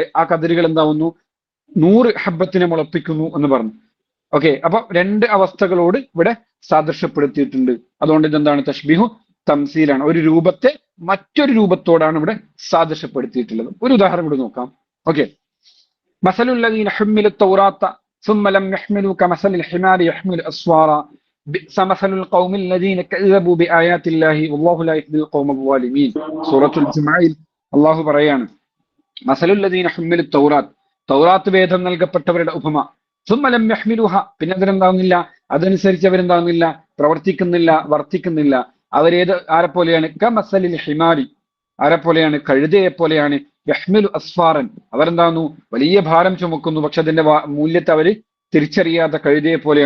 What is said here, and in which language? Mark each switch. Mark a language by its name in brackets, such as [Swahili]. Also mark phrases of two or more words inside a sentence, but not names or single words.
[Malayalam] ആ കതിരുകൾ എന്താവുന്നു 100 ഹബ്ബത്തിനെ മുളപ്പിക്കുന്നു എന്ന് പറഞ്ഞു. ഓക്കെ, അപ്പൊ 2 അവസ്ഥകളോട് ഇവിടെ സാദൃശ്യപ്പെടുത്തിയിട്ടുണ്ട്. അതുകൊണ്ട് ഇതെന്താണ് [Arabic] تشبيه تمثيل, [Malayalam] ഒരു രൂപത്തെ മറ്റൊരു രൂപത്തോടാണ് ഇവിടെ സാദൃശ്യപ്പെടുത്തിയിട്ടുള്ളത്. ഒരു ഉദാഹരണം കൂടി നോക്കാം. ഓക്കെ, [Arabic] مثل الذين حملوا التوراة ثم لم يحملوا كمثل الحمار يحمل أسفارا بئس مثل القوم الذين كذبوا بآيات الله والله لا يهدي القوم الظالمين. [Malayalam] സൂറത്തുൽ ജുമുഅയിൽ അള്ളാഹു പറയാണ്, [Arabic] مثل الذين حملوا التوراة, [Malayalam] തൗറാത്ത് വേദം നൽകപ്പെട്ടവരുടെ ഉപമ, [Arabic] ثم لم يحملوها, [Malayalam] പിന്നെ അതിനെന്താവുന്നില്ല, അതനുസരിച്ച് അവരെന്താവുന്നില്ല, പ്രവർത്തിക്കുന്നില്ല, വർത്തിക്കുന്നില്ല. ആരെപ്പോലെയാണ്, [Arabic] كمثل الحمار, [Malayalam] ആരെപ്പോലെയാണ്, കഴുതയെ പോലെയാണ്, [Arabic] يحمل أسفارا, [Malayalam] അവരെന്താവുന്നു വലിയ ഭാരം ചുമക്കുന്നു, പക്ഷെ അതിന്റെ മൂല്യത്തെ അവര് തിരിച്ചറിയാത്ത കഴുതയെ പോലെയാണ്.